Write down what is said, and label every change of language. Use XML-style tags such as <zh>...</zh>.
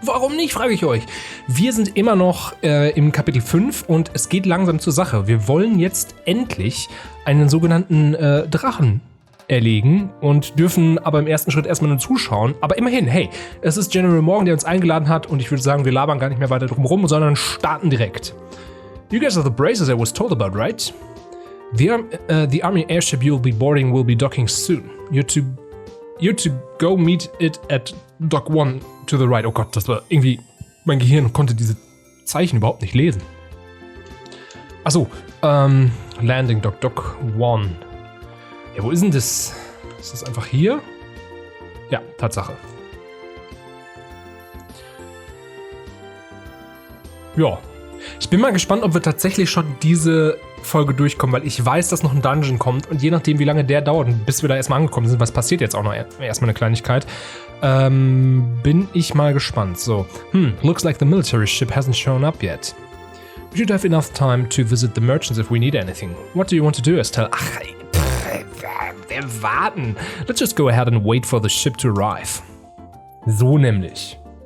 <de>Warum nicht, frage ich euch. Wir sind immer noch im Kapitel 5 und es geht langsam zur Sache. Wir wollen jetzt endlich einen sogenannten Drachen erlegen und dürfen aber im ersten Schritt erstmal nur zuschauen. Aber immerhin, hey, es ist General Morgan, der uns eingeladen hat und ich würde sagen, wir labern gar nicht mehr weiter drum rum, sondern starten direkt.</de> <en>You guys are the braces I was told about, right? The army airship you'll be boarding will be docking soon. You're to go meet it at Dock 1 to the right.</en> <de>Oh Gott, das war irgendwie... Mein Gehirn konnte diese Zeichen überhaupt nicht lesen. Achso, Landing Dock 1. Ja, wo ist denn das? Ist das einfach hier? Ja, Tatsache. Ja. Ich bin mal gespannt, ob wir tatsächlich schon diese Folge durchkommen, weil ich weiß, dass noch ein Dungeon kommt und je nachdem, wie lange der dauert, bis wir da erstmal angekommen sind, was passiert jetzt auch noch erstmal eine Kleinigkeit, bin ich mal gespannt.</de> <en>So, looks like the military ship hasn't shown up yet. We should have enough time to visit the merchants if we need anything. What do you want to do, Estelle?</en> <de>Ach, wir warten.</de> <en>Let's just go ahead and wait for the ship to arrive.</en> <de>So nämlich.</de>